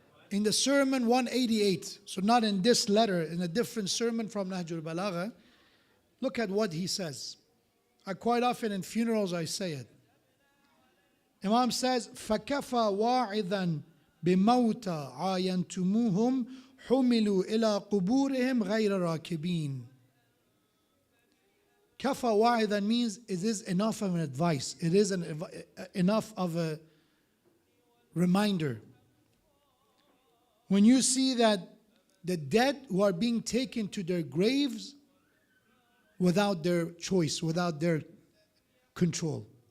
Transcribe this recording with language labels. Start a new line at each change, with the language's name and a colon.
English: In the sermon 188, so not in this letter, in a different sermon from Nahjul Balagha, look at what he says. I quite often in funerals I say it. Imam says,
Arabic: فَكَفَى وَاعِذًا بِمَوْتَى عَايَنْتُمُوهُمْ حُمِلُوا إِلَىٰ قُبُورِهِمْ غَيْرَ رَاكِبِينَ.
English: Kafa wa'idan means it is enough of an advice. It is enough of a reminder. When you see that the dead who are being taken to their graves without their choice, without their control.